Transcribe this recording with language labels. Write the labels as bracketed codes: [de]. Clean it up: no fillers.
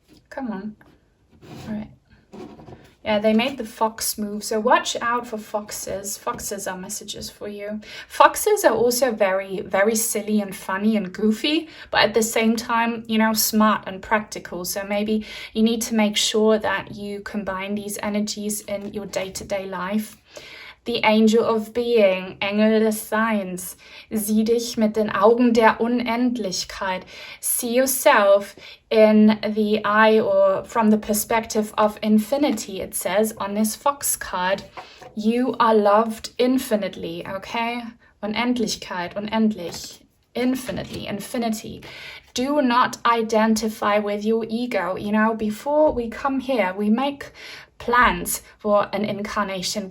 [en] Come on. All right. Yeah, they made the fox move, so watch out for foxes. Foxes are messages for you. Foxes are also very, very silly and funny and goofy, but at the same time, smart and practical. So maybe you need to make sure that you combine these energies in your day-to-day life. The Angel of Being, [de] Engel des Seins, sieh dich mit den Augen der Unendlichkeit. [en] See yourself in the eye, or from the perspective of infinity, it says on this fox card. You are loved infinitely, okay? Unendlichkeit, unendlich, infinitely, infinity. Do not identify with your ego. Before we come here, we make plans for an incarnation.